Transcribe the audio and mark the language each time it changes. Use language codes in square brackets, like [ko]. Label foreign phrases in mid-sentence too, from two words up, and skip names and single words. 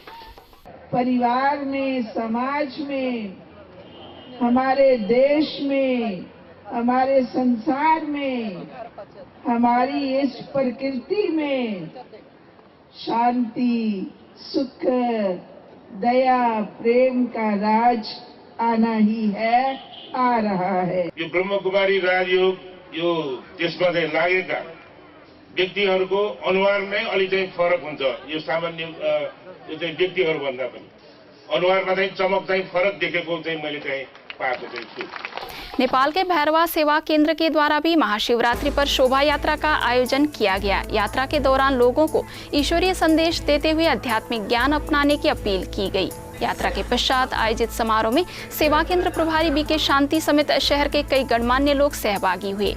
[hi] परिवार में, समाज में, हमारे देश में, हमारे संसार में, हमारी इस प्रकृति में शांति, सुख, दया, प्रेम का राज आना ही है, आ रहा है। [ne] यो ब्रह्म कुमारी राजयोग यो त्यसमा चाहिँ लागेका व्यक्तिहरूको अनुहार नै अलि चाहिँ फरक हुन्छ। यो सामान्य यो चाहिँ व्यक्तिहरू भन्दा पनि अनुहारमा चाहिँ चमक चाहिँ फरक देखेको चाहिँ मैले चाहिँ [hi] नेपाल के भैरवा सेवा केंद्र के द्वारा भी महाशिवरात्रि पर शोभा यात्रा का आयोजन किया गया। यात्रा के दौरान लोगों को ईश्वरीय संदेश देते हुए आध्यात्मिक ज्ञान अपनाने की अपील की गई। यात्रा के पश्चात आयोजित समारोह में सेवा केंद्र प्रभारी बीके शांति समेत शहर के कई गणमान्य लोग सहभागी हुए।